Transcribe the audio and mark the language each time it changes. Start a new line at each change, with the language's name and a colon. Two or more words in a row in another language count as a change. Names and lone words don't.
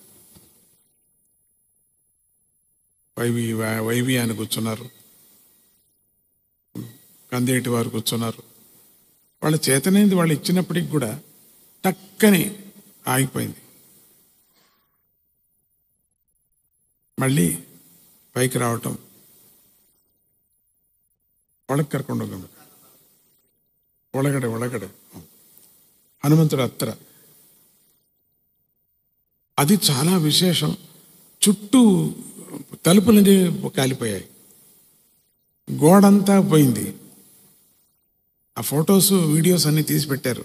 Telugu: వైవి అని కూర్చున్నారు. కందేటి వారు కూర్చున్నారు. వాళ్ళ చేతనైంది వాళ్ళు ఇచ్చినప్పటికి కూడా టక్కని ఆగిపోయింది. మళ్ళీ పైకి రావటం,
Kannada: ಒಳಗೆ ಕರ್ಕೊಂಡು ಹೋಗ, ಒಳಗಡೆ
Telugu: హనుమంతుడు అత్తర. అది చాలా విశేషం. చుట్టూ తలుపులన్నీ కాలిపోయాయి, గోడంతా పోయింది. ఆ ఫొటోస్ వీడియోస్ అన్నీ తీసి పెట్టారు.